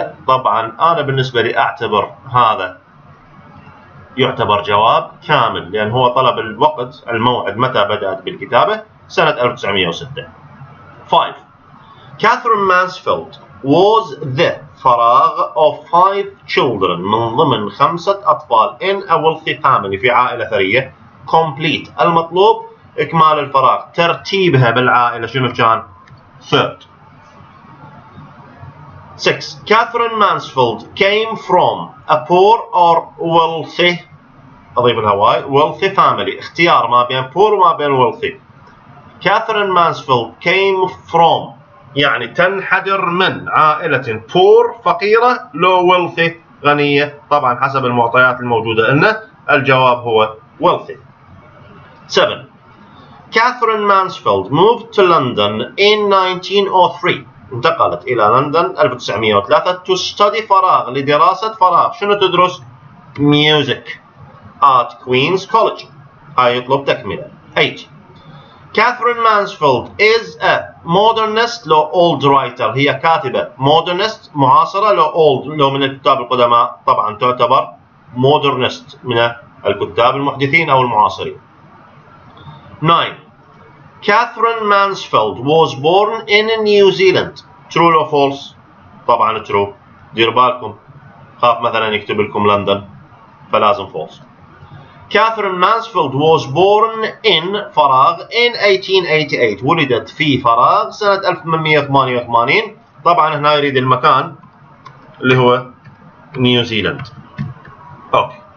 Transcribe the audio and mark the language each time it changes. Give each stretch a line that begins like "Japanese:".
Arabic: طبعا أنا بالنسبة لي أعتبر هذا يعتبر جواب كامل، لأن هو طلب الوقت، الموعد متى بدأت بالكتابة، سنة 1906. 5.
English: Catherine Mansfield was the فراغ of 5 children،
Arabic: من ضمن 5 أطفال
English: in a wealthy family،
Arabic: في عائلة ثرية.
English: complete،
Arabic: المطلوب إكمال الفراغ، ترتيبها بالعائلة شنو كان؟
English: 3rd.
Arabic: 6.
English: Catherine Mansfield came from a poor or wealthy،
Arabic: أضيف الهواي
English: wealthy family،
Arabic: اختيار ما بين
English: poor
Arabic: وما بين
English: wealthy. Catherine Mansfield came from
Arabic: يعني تنحدر من عائلة poor فقيرة، لو wealthy غنية، طبعا حسب المعطيات الموجودة إنه الجواب هو wealthy. 7.
English: Catherine Mansfield moved to London in 1903،
Arabic: انتقلت إلى لندن 1903
English: to study فراغ،
Arabic: لدراسة فراغ، شنو تدرس؟
English: music at Queen's College،
Arabic: هاي يطلب تكملة. 8.
English: Catherine Mansfield is a modernist
Arabic: لو
English: old writer،
Arabic: هي كاتبة modernist معاصرة، لو old لو من الكتاب القدماء، طبعا تعتبر modernist من الكتاب المحدثين أو المعاصرين. 9.
English: Catherine Mansfield was born in New Zealand، true or false؟
Arabic: طبعا true، دير بالكم خاف مثلا يكتب لكم لندن فلازم false.
English: Catherine Mansfield was born in
Arabic: فراغ
English: in 1888،
Arabic: ولدت في فراغ سنة 1888، طبعا هنا يريد المكان اللي هو نيوزيلند. اوكي.